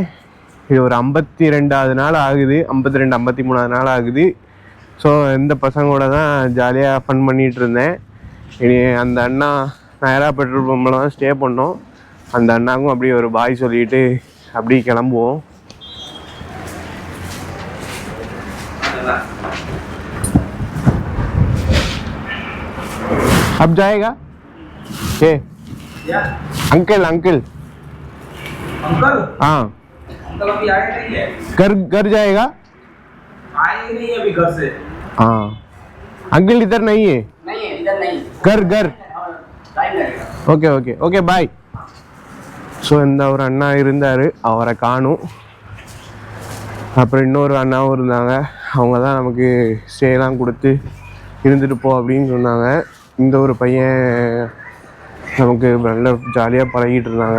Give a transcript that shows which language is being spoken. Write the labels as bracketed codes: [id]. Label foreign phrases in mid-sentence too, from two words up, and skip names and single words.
[ta] இது ஒரு 52வது நாள் ஆகுது, 52 53வது நாள் ஆகுது. ஸோ இந்த பசங்களோட தான் ஜாலியாக ஃபன் பண்ணிகிட்டு இருந்தேன். இனி அந்த அண்ணா நேராக பெட்ரோல் பம்பில் தான் ஸ்டே பண்ணோம். அந்த அண்ணாவுக்கும் அப்படியே ஒரு பாய் சொல்லிட்டு அப்படியே கிளம்புவோம். [hi] अब जाएगा के अंकल अंकल अंकल हाँ अंकल अभी आए नहीं है। घर जाएगा? आए ही नहीं है अभी घर से। हाँ अंकल इधर नहीं है इधर नहीं। घर टाइम लगेगा। [en] okay okay okay bye. [ta] ஸோ இந்த ஒரு அண்ணா இருந்தார், அவரை காணும். அப்புறம் இன்னொரு அண்ணாவும் இருந்தாங்க. அவங்க தான் நமக்கு ஸ்டேலாம் கொடுத்து இருந்துட்டு போ அப்படின்னு சொன்னாங்க. இந்த ஒரு பையன் நமக்கு நல்ல ஜாலியாக பழகிட்டு இருந்தாங்க.